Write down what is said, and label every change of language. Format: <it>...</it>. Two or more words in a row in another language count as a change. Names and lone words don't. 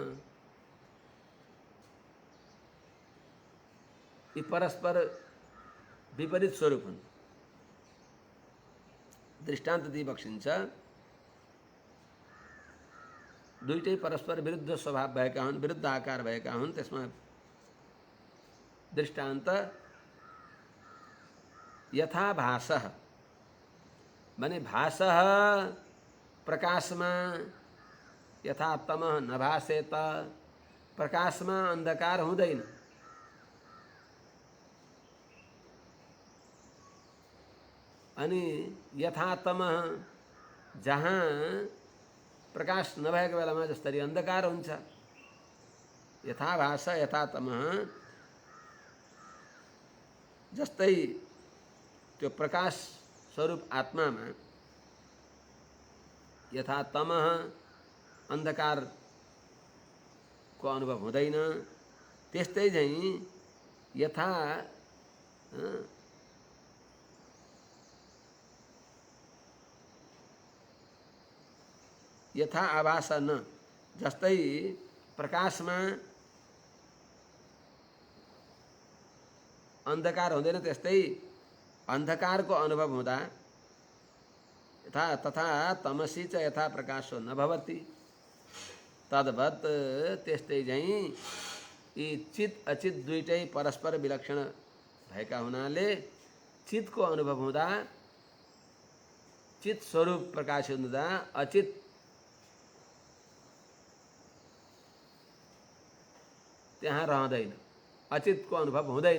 <ne>यी परस्पर विपरीत स्वरूप हुन्। दृष्टान्त दिइबक्सिन्छ। दुईटै परस्पर विरुद्ध स्वभाव भएका हुन्, विरुद्ध आकार भएका हुन्। त्यसमा दृष्टान्त</ne> <sa>यथा भासः</sa> <ne>भने भासः प्रकाशमा,</ne> <sa>यथा तमः न भासेत,</sa> <ne>प्रकाशमा अन्धकार हुँदैन। अनि</ne> <sa>यथा तमः</sa> <ne>जहाँ प्रकाश नभएको बेलामा जसरी अन्धकार हुन्छ,</ne> <sa>यथा भास यथा तमः,</sa> <ne>जस्तै त्यो प्रकाश स्वरूप आत्मामा</ne> <sa>यथा तमः</sa> <ne>अन्धकारको अनुभव हुँदैन, त्यस्तै झैँ</ne> <sa>यथा यथा आभास न,</sa> <ne>जस्तै प्रकाशमा अन्धकार हुँदैन त्यस्तै अन्धकारको अनुभव हुँदा</ne> <sa>यथा तथा तमसी च यथा प्रकाशो न भवति, तद्वत्</sa> <ne>त्यस्तै झैँ यी चित अचित दुईटै परस्पर विलक्षण भएका हुनाले चितको अनुभव हुँदा, चित स्वरूप प्रकाशित हुँदा अचित त्यहाँ रहँदैन, अचितको अनुभव हुँदैन।</ne>